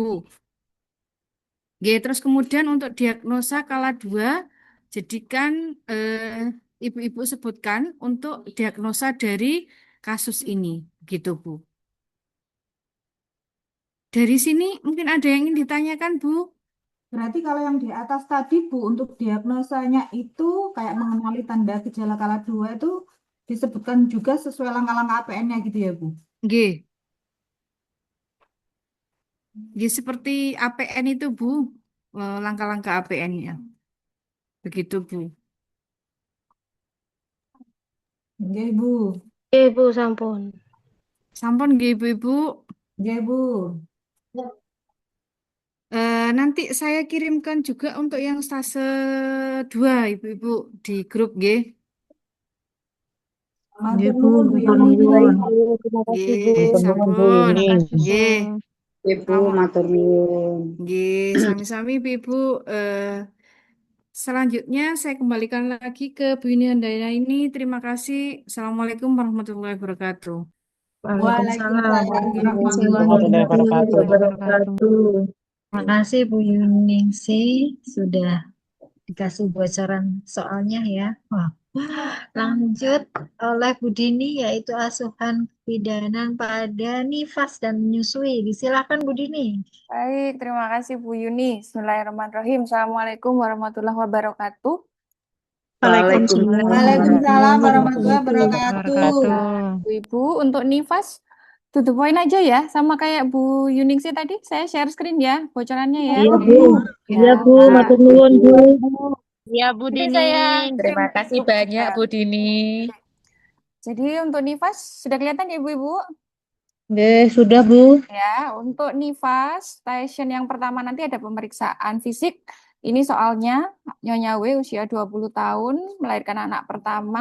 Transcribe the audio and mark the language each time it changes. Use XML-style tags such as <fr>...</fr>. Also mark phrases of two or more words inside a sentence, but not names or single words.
<id>Oke, terus kemudian untuk diagnosa kala 2 jadikan ibu-ibu sebutkan untuk diagnosa dari kasus ini, gitu Bu. Dari sini mungkin ada yang ingin ditanyakan Bu? Berarti kalau yang di atas tadi, Bu, untuk diagnosanya itu kayak mengenali tanda gejala kala 2 itu disebutkan juga sesuai langkah-langkah APN-nya gitu ya, Bu? Nggih. Nggih, seperti APN itu Bu, langkah-langkah APN-nya. Begitu Bu. Nggih, Bu. Oke, Bu, sampun.</id> <jv>Sampun nggih Ibu-ibu.</jv> <id>Nggih, Bu. Nanti saya kirimkan juga untuk yang stase 2 Ibu-ibu di grup nggih.</id> <jv>Matur nuwun, Bu Yuni.</jv> <id>Baik, Bu. Terima kasih, Bu.</id> <jv>Nggih, sampun.</jv> <id>Terima kasih, Nggih.</id> <jv>Ibu matur nuwun. Nggih, sami-sami Ibu.</jv> <id>Selanjutnya saya kembalikan lagi ke Bu Yuni Handayani ini. Terima kasih.</id> <ar>السلام عليكم ورحمة الله وبركاته. Waalaikumsalam Warahmatullahi warahmatullahi wabarakatuh.</ar> <id>Terima kasih Bu Yuningsih sudah dikasih bocoran soalnya ya. Wah. Lanjut oleh Bu Dini yaitu asuhan kebidanan pada nifas dan menyusui. Disilakan Bu Dini. Baik, terima kasih Bu Yuni.</id> <ar>بسم الله الرحمن الرحيم السلام عليكم ورحمة الله وبركاته. وعليكم السلام ورحمة الله وبركاته.</ar> <id>Ibu, untuk nifas</id> <en>to the point</en> <id>aja ya, sama kayak Bu Yuningsih tadi. Saya</id> <en>share screen</en> <id>ya, bocorannya ya. Iya, Bu. Iya, Bu.</id> <jv>Matur nuwun,</jv> <id>Bu. Ya, Bu Nanti Dini. saya Terima kirim kasih link banyak juga. Bu Dini. Jadi untuk nifas sudah kelihatan ya Ibu-Ibu? Sudah Bu. Ya, untuk nifas station yang pertama nanti ada pemeriksaan fisik. Ini soalnya Nyonya W usia 20 tahun, melahirkan anak pertama.</id>